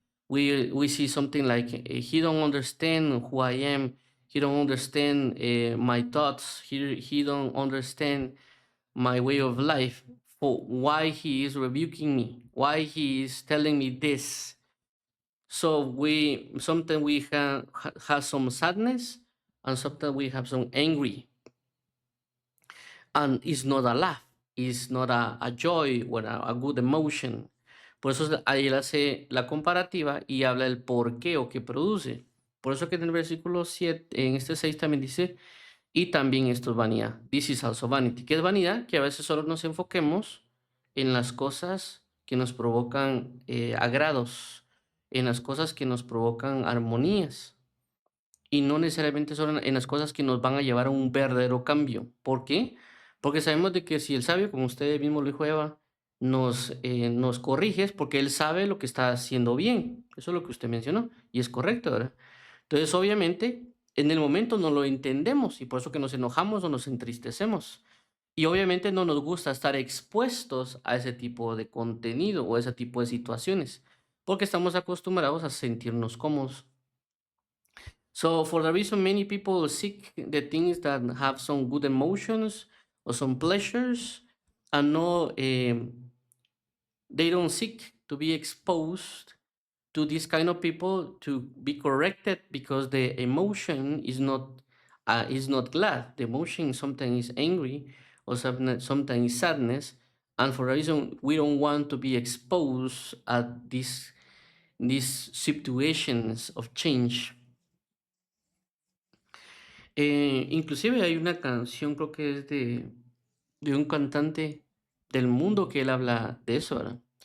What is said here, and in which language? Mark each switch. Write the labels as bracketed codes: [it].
[en] We see something like he don't understand who I am, he don't understand my thoughts, he don't understand my way of life, for why he is rebuking me, why he is telling me this. So we sometimes we have some sadness, and sometimes we have some angry, and it's not a laugh, it's not a joy or a good emotion. [es] Por eso ahí él hace la comparativa y habla del por qué o qué produce. Por eso que en el versículo 7, en este 6 también dice Y también esto es vanidad. [en] This is also vanity. [es] ¿Qué es vanidad? Que a veces solo nos enfoquemos en las cosas que nos provocan agrados, en las cosas que nos provocan armonías y no necesariamente solo en las cosas que nos van a llevar a un verdadero cambio. ¿Por qué? Porque sabemos de que si el sabio, como usted mismo lo dijo, Eva, nos corrige es porque él sabe lo que está haciendo bien. Eso es lo que usted mencionó y es correcto, ¿verdad? Entonces, obviamente, en el momento no lo entendemos y por eso que nos enojamos o nos entristecemos. Y obviamente no nos gusta estar expuestos a ese tipo de contenido o a ese tipo de situaciones, porque estamos acostumbrados a sentirnos cómodos. [en] So for the reason many people seek the things that have some good emotions or some pleasures, and no, they don't seek to be exposed to this kind of people to be corrected because the emotion is not glad. The emotion sometimes is angry or sometimes sadness, and for a reason we don't want to be exposed at these situations of change. [es] Inclusive hay una canción, creo que es de un cantante del mundo que él habla de eso, ¿verdad?